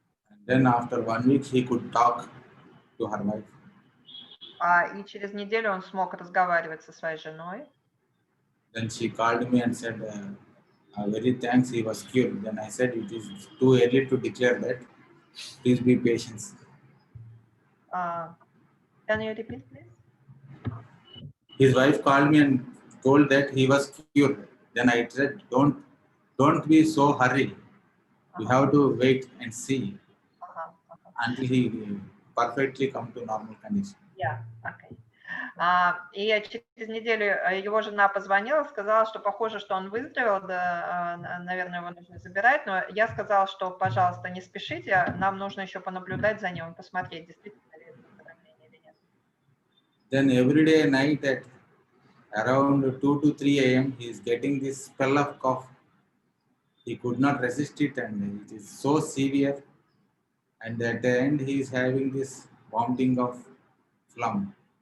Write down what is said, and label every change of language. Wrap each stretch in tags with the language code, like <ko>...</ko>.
<en>And then after 1 week, he could talk to her wife.</en> <ru>И через неделю он смог разговаривать со своей женой.</ru> <en>Then she called me and said, very thanks, he was cured. Then I said, it is too early to declare that. Please be patient. Can you repeat, please? His wife called me and told that he was cured. Then I said, don't be so hurried. You have to wait and see until he perfectly come to normal condition. Yeah, okay.</en> <ru>И через неделю его жена позвонила, сказала, что похоже, что он выздоровел, да, наверное, его нужно забирать, но я сказала, что, пожалуйста, не спешите, нам нужно еще понаблюдать за ним, посмотреть, действительно ли это выздоровление или нет.</ru> <en>Then every day night at around 2 to 3 a.m. he is getting this spell of cough. He could not resist it and it is so severe. And at the end he is having this vomiting of phlegm.</en>